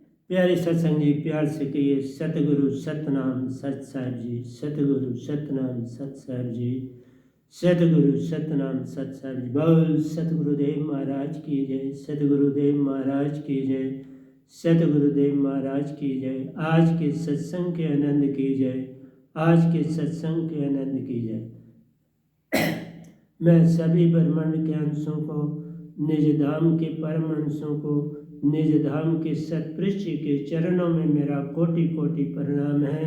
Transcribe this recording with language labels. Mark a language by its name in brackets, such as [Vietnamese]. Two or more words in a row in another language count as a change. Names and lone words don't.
[Hindi] प्यारे सत्संग जी, प्यार से कहिए सतगुरु सतनाम सत साहिब जी। सतगुरु सतनाम सत साहिब जी। सतगुरु सतनाम सत साहिब जी। बोल सतगुरुदेव महाराज की जय। सतगुरुदेव महाराज की जय। सतगुरुदेव महाराज की जय। आज के सत्संग के आनंद की जय। आज के सत्संग के आनंद की जय। मैं सभी ब्रह्मांड के अंशों को, निज धाम के परम अंशों को, निज धाम के सतपृष्ठ के चरणों में मेरा कोटि कोटि प्रणाम है।